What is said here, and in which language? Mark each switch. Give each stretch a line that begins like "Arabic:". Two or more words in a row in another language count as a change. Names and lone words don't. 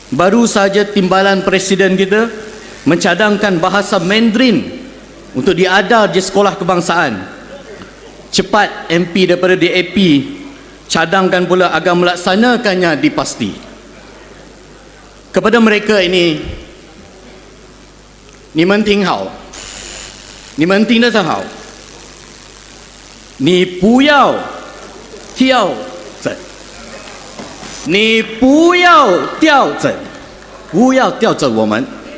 Malay: Baru saja timbalan Presiden kita mencadangkan bahasa Mandarin untuk diadar di sekolah kebangsaan. Cepat MP daripada DAP cadangkan pula agar melaksanakannya dipasti. Kepada mereka ini,
Chinese: 你们听好，你们听得好，你不要调整，你不要调整，不要调整我们。